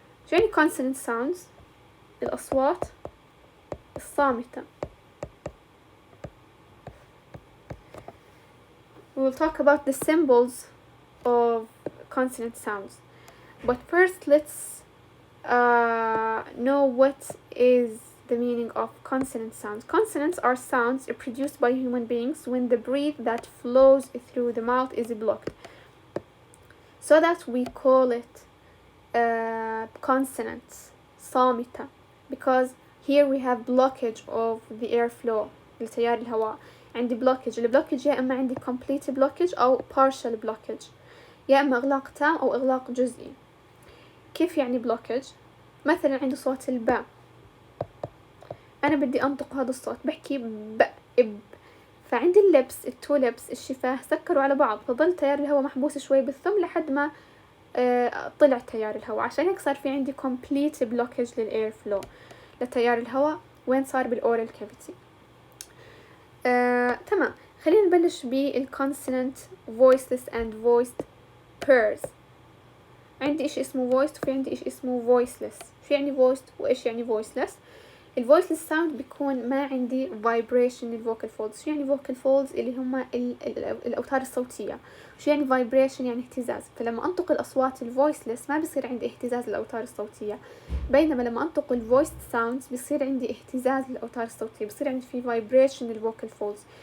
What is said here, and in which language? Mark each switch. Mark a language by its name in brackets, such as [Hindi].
[Arabic] شو يعني [English] consonant sounds؟ [Arabic] الأصوات الصامتة. [English] We will talk about the symbols of consonant sounds. But first, let's know what is the meaning of consonant sounds. Consonants are sounds produced by human beings when the breath that flows through the mouth is blocked. So that we call it consonants, صامتة, because here we have blockage of the airflow, [Arabic] لتيار الهواء. [English] عندي blockage. [Arabic] البلوكج يا إما عندي [English] complete blockage [Arabic] أو [English] partial blockage، [Arabic] يا إما إغلاق تام أو إغلاق جزئي. كيف يعني blockage؟ مثلا عندي صوت الباء، أنا بدي أنطق هذا الصوت بحكي ب إب، فعندي اللبس التو لبس الشفاه سكروا على بعض، فظل تيار الهواء محبوس شوي بالثم لحد ما طلع تيار الهواء. عشان هيك صار في عندي [English] complete blockage [Arabic] للإير فلو لتيار الهواء. وين صار؟ بالأورال كافيتي. تمام. خلينا نبلش بالconsonant [English] voiceless and voiced pairs. [Arabic] عندي إشي اسمه voiced وفي عندي إشي اسمه voiceless. شو يعني voiced وإيش يعني voiceless؟ الvoiceless sound بيكون ما عندي vibration للvocal folds. شو يعني vocal folds؟ اللي هما الأوتار الصوتية. شو يعني vibration؟ يعني اهتزاز. فلما أنطق الأصوات الvoiceless ما بيصير عندي اهتزاز للأوتار الصوتية، بينما لما أنطق الvoiced sounds بيصير عندي اهتزاز للأوتار الصوتية، بيصير عندي في vibration للvocal folds.